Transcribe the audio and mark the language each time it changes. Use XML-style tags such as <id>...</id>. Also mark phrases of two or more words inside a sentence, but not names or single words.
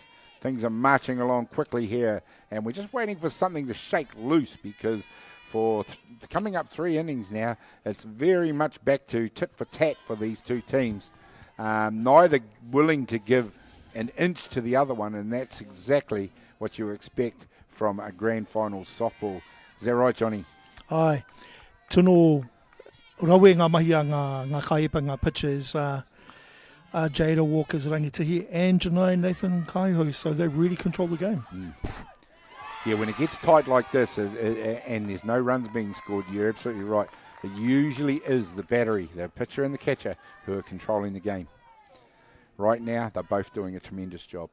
<en>Things are marching along quickly here, and we're just waiting for something to shake loose because for coming up 3 innings now, it's very much back to tit for tat for these two teams. Neither willing to give an inch to the other one, and that's exactly what you expect from a grand final softball. Is that right, Johnny?</en> <mi>Ai, tono rawe ngā mahi a ngā kaipa, ngā pitchers, Jada Walker's rangitihi and Janai Nathan Kaiho,</mi> <en>so they really control the game. Yeah, when it gets tight like this and there's no runs being scored, you're absolutely right. It usually is the battery, the pitcher and the catcher, who are controlling the game. Right now, they're both doing a tremendous job.</en>